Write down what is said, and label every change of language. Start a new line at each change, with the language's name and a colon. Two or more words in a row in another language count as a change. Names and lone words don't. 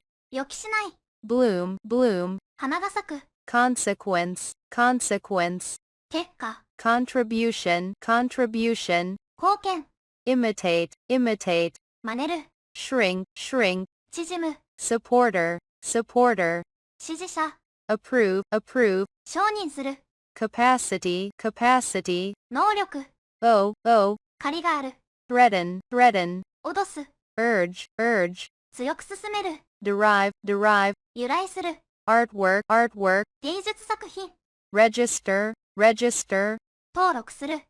Japanese: 予期しない、
English: bloom, bloom,
Japanese: 花が咲く、
English: consequence, consequence,
Japanese: 結果、
English: contribution, contribution,
Japanese: 貢献、
English: imitate, imitate,
Japanese: 真似る、
English: shrink, shrink,
Japanese: 縮む、
English: supporter, supporter,
Japanese: 支持者、
English: approve, approve,
Japanese: 承認する、
English: capacity, capacity,
Japanese: 能力、
English: owe, owe,
Japanese: 借りがある、
English: threaten, threaten,
Japanese: 脅す、
English: urge, urge,
Japanese: 強く進める、
English: derive, derive,
Japanese: 由来する、
English: artwork, artwork,
Japanese: 芸術作品、
English: register, register,
Japanese: 登録する、